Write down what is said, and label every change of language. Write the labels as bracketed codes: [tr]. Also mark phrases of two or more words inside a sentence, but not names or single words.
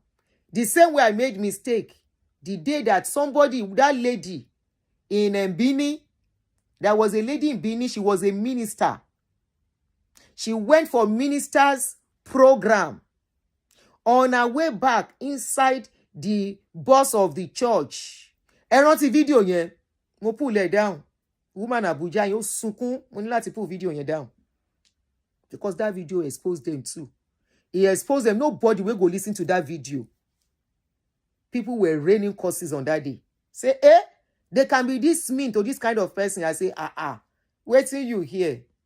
[en] The same way I made mistake, the day that that lady in Bini, there was a lady in Bini, she was a minister. She went for minister's program. on her way back inside the bus of the church. [yo] Ẹ rántí video yẹn, mo [en] pull it down. [yo] Woman Abuja yóò sunkún, mo ní láti [en] pull video [yo] yẹn down. [en] Because that video exposed them too. He exposed them. Nobody will go listen to that video. People were raining curses on that day. Say, they can be this mean to this kind of person. I say, wait till you hear.